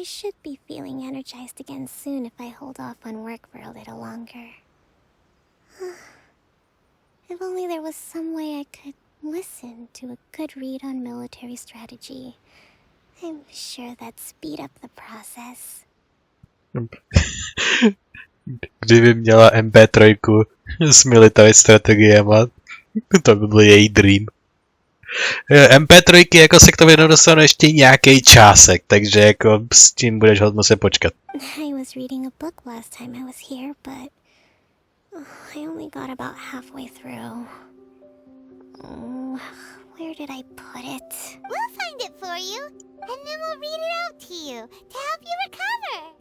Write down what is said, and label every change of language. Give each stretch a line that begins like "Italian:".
English: I should be feeling energized again soon if I hold off on work for a little longer. If only there was some way I could listen to a good read on military strategy. I'm sure that'd speed up the process.
Czech: Kdyby měla MP3 s military strategiema, to by byl její dream. MP3 jako se k tomu jednou dostane ještě nějaký čásek, takže jako s tím budeš hodně muset počkat.
English: I was reading a book last time I was here, but I only got about halfway through. Where did I put it? We'll find it for you, and then we'll read it out to you to help you recover.